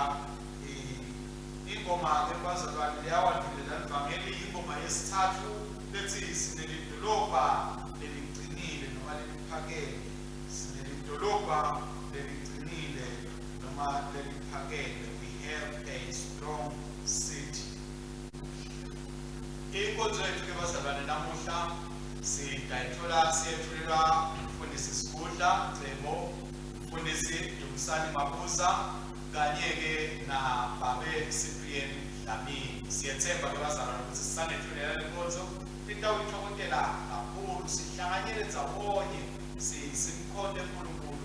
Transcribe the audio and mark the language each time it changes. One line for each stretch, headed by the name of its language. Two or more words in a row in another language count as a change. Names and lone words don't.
Swati: Ingoma-ke bazalwane liyawandulela livangeli ingoma yesithathu lethi sinelidolobha leliqinile noma leliphakeme. Sinelidolobha leliqinile noma leliphakeme.
English: We have a strong city.
Swati: Inkonzo yethu-ke bazalwane namuhla siyethulelwa umfundisi Sibudla Cebo, umfundisi Dumisani Mabuza kanye-ke nababe Cyprian Dlamini. Siyethemba-ke bazalwane ukuthi sisanethulela lenkonzo litawuyithokotela kakhulu sihlanganyele ndzawonye simkhonde uNkulunkulu.